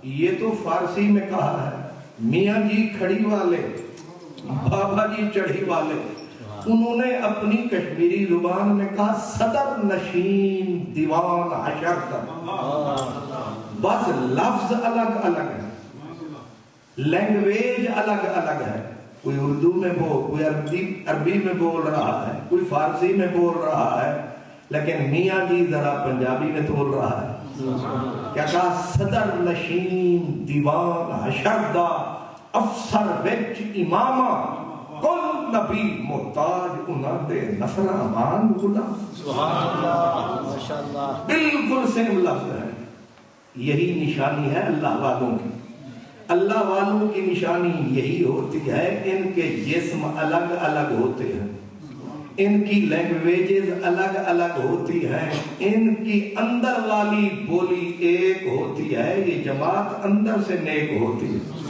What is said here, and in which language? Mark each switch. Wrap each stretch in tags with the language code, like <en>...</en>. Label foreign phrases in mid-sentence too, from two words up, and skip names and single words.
<ur>یہ تو فارسی میں کہا ہے، میاں جی کھڑی والے، بابا جی چڑھی والے، انہوں نے اپنی کشمیری زبان میں کہا صدر نشین دیوان حشر کا، بس لفظ الگ الگ ہے، لینگویج الگ الگ ہے، کوئی اردو میں کوئی عربی میں بول رہا ہے، کوئی فارسی میں بول رہا ہے، لیکن میاں جی ذرا پنجابی میں بول رہا ہے۔ کیا کہا؟</ur> <pa>صدر نشین دیوان حشر دا، افسر وچ امامہ، کل نبی محتاج انہاں دے نفر امان غلام۔</pa> <ur>سبحان اللہ، ماشاءاللہ، بالکل سیم لفظ ہے۔ یہی نشانی ہے اللہ والوں کی۔ اللہ والوں کی نشانی یہی ہوتی ہے، ان کے جسم الگ الگ ہوتے ہیں، ان کی لینگویجز الگ الگ ہوتی ہیں، ان کی اندر والی بولی ایک ہوتی ہے، یہ جماعت اندر سے نیک ہوتی ہے۔</ur>